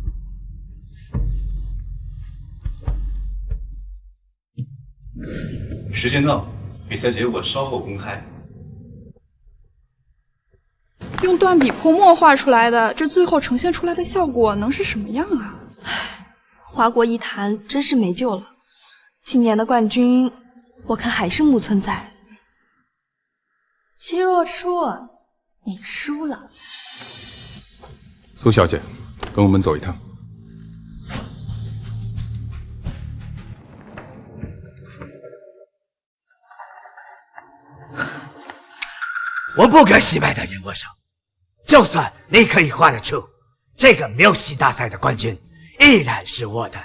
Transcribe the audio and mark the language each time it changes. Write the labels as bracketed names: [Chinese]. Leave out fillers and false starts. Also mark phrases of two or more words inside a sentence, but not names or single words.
[Chinese] 時間到，比賽結果稍後公開。用斷筆潑墨畫出來的，這最後呈現出來的效果能是什麼樣啊？華國藝壇真是沒救了，今年的冠軍，我看還是木村在。戚若初，你輸了。蘇小姐，跟我們走一趟。我不跟西白的演握手，就算你可以畫得出這個繆斯大賽的冠軍， 依然是我的。